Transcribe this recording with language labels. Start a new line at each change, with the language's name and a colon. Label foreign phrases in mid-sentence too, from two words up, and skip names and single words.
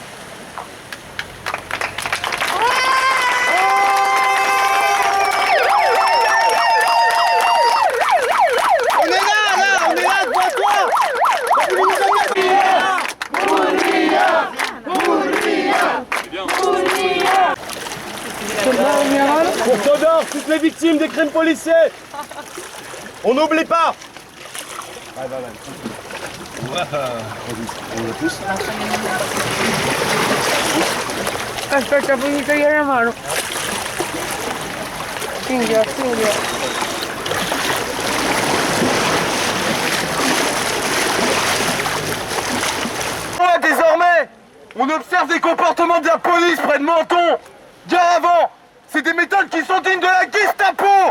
French: On est là, devant toi. Vous nous Pour Todor, toutes les victimes des crimes policiers. On n'oublie pas.
Italian: Aspetta, puoi togliere la mano. Cinghia.
French: Désormais, on observe des comportements de la police près de Menton. Bien avant, c'est des méthodes qui sont dignes de la Gestapo.